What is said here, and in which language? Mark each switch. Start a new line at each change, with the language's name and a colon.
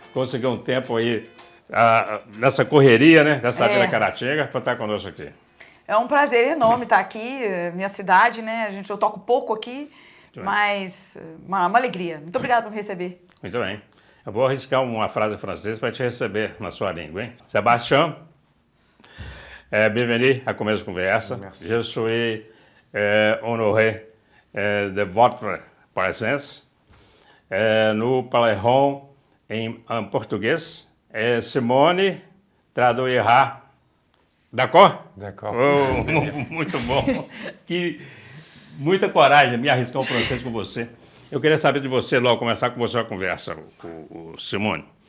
Portuguese: Conseguiu um tempo aí nessa correria, dessa vida Caratinga, para estar conosco aqui. É um prazer enorme estar aqui, minha cidade, eu toco pouco aqui, mas uma alegria. Muito obrigada por me receber. Muito bem. Eu vou arriscar uma frase francesa para te receber na sua língua, hein?
French: Sébastien, bienvenue à Começo de Conversa. Merci. Je suis honoré de votre présence. Nous parlerons
Portuguese: em português.
French: Simone traduirá. D'accord? D'accord.
Portuguese: Oh, muito bom. Muita coragem me arriscar um francês com você. Eu queria saber de você, logo começar com você a conversa, o Simone.